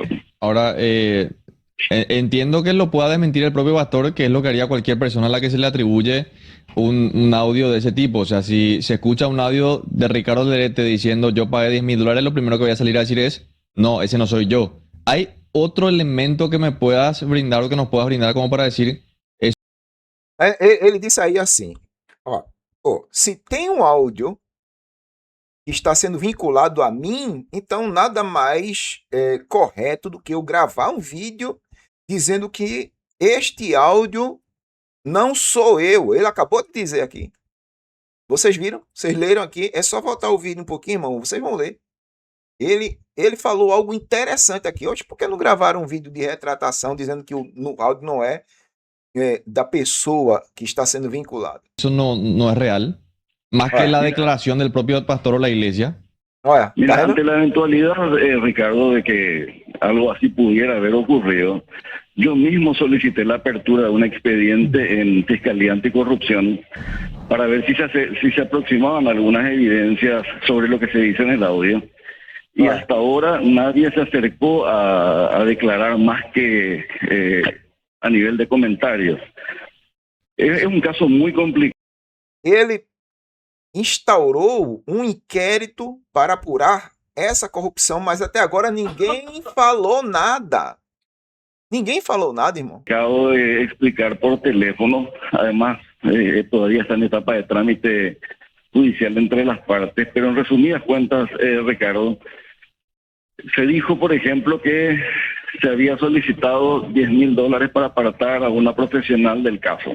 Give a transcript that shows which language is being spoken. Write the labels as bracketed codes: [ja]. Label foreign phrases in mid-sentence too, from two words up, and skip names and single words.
[es] Ahora, entiendo que lo pueda desmentir el propio pastor, que es lo que haría cualquier persona a la que se le atribuye un audio de ese tipo. O sea, si se escucha un audio de Ricardo Lerete diciendo yo pagué $10.000, lo primero que voy a salir a decir es, no, ese no soy yo. ¿Hay otro elemento que me puedas brindar o que nos puedas brindar como para decir eso? [pt] Ele disse aí assim, se tem um áudio que está sendo vinculado a mim, então nada mais correto do que eu gravar um vídeo dizendo que este áudio não sou eu. Ele acabou de dizer aqui. Vocês viram? Vocês leram aqui? É só voltar o vídeo um pouquinho, irmão. Vocês vão ler. Ele falou algo interessante aqui. Hoje, por que não gravaram um vídeo de retratação dizendo que o áudio não é da pessoa que está sendo vinculada? [es] Eso no es real, más que la declaración del propio pastor o la iglesia. [pt] Olha, [es] Mira, [pt] tá vendo? [es] ante la eventualidad, Ricardo, de que algo así pudiera haber ocurrido, Yo mismo solicité la apertura de un expediente en Fiscalía Anticorrupción para ver si se aproximaban algunas evidencias sobre lo que se dice en el audio. Y hasta ahora nadie se acercó a declarar más que a nivel de comentarios. [pt] Es um caso muito complicado. Ele instaurou um inquérito para apurar essa corrupção, mas até agora ninguém falou nada. Ninguém falou nada, irmão. [es] Acabo de explicar por teléfono. Además, todavía está en etapa de trámite judicial entre las partes. Pero en resumidas cuentas, Ricardo, se dijo, por ejemplo, que se había solicitado $10,000 para apartar a una profesional del caso.